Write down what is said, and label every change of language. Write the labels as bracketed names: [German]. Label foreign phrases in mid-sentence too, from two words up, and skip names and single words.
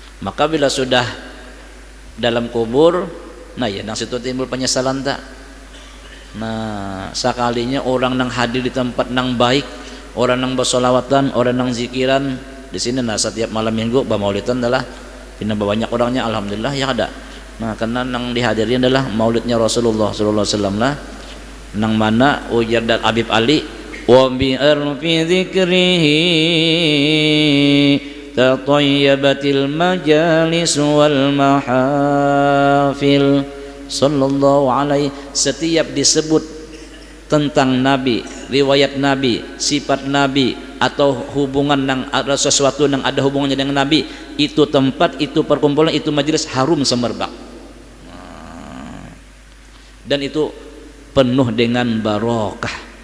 [Banjar] Maka bila sudah dalam kubur, Nah ya nang situ timbul penyesalan tak. Nah sakalinya orang nang hadir di tempat nang baik, orang nang bersolawatan, orang nang zikiran di sini, nah setiap malam minggu bamaulidan adalah pindah banyak orangnya, alhamdulillah ya ada. Nah karena nang dihadirin adalah maulidnya Rasulullah [Arabic] صلى الله عليه وسلم [Banjar] lah, nang mana ujar dan Habib Ali [Arabic] وبعرف ذكره تطيبت المجالس والمحافل صلى الله عليه. [Indonesian] Setiap disebut tentang Nabi, riwayat Nabi, sifat Nabi, atau hubungan yang ada sesuatu yang ada hubungannya dengan Nabi, itu tempat, itu perkumpulan, itu majelis harum semerbak, dan itu penuh dengan barokah.